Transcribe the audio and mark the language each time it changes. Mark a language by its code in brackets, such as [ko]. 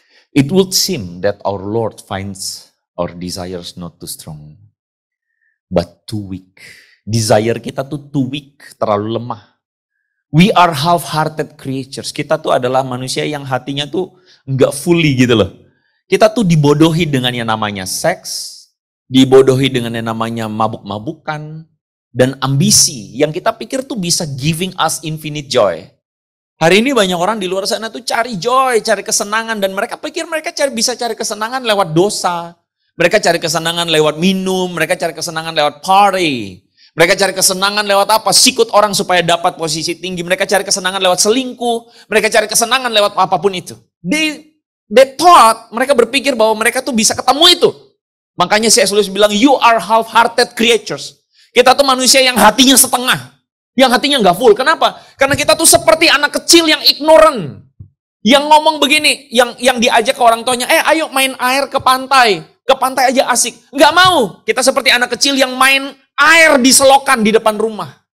[en] It would seem that our Lord finds our desires not too strong, but too weak. Desire [id] kita tuh [en] too weak, [id] terlalu lemah. [en] We are half-hearted creatures. [id] Kita tuh adalah manusia yang hatinya tuh nggak fully gitu loh. Kita tuh dibodohi dengan yang namanya seks, dibodohi dengan yang namanya mabuk-mabukan, dan ambisi yang kita pikir tuh bisa [en] giving us infinite joy. [id] Hari ini banyak orang di luar sana tuh cari joy, cari kesenangan, dan mereka pikir mereka bisa cari kesenangan lewat dosa. Mereka cari kesenangan lewat minum, mereka cari kesenangan lewat party. Mereka cari kesenangan lewat apa? Sikut orang supaya dapat posisi tinggi. Mereka cari kesenangan lewat selingkuh. Mereka cari kesenangan lewat apapun itu. [en] They thought, [id] mereka berpikir bahwa mereka tuh bisa ketemu itu. Makanya C.S. [en] Lewis bilang, you are half-hearted creatures. [id] Kita tuh manusia yang hatinya setengah. Yang hatinya nggak full. Kenapa? Karena kita tuh seperti anak kecil yang ignorant. Yang ngomong begini, yang diajak ke orang tuanya, ayo main air ke pantai. Ke pantai aja asik. Nggak mau. Kita seperti anak kecil yang main air di selokan di depan rumah.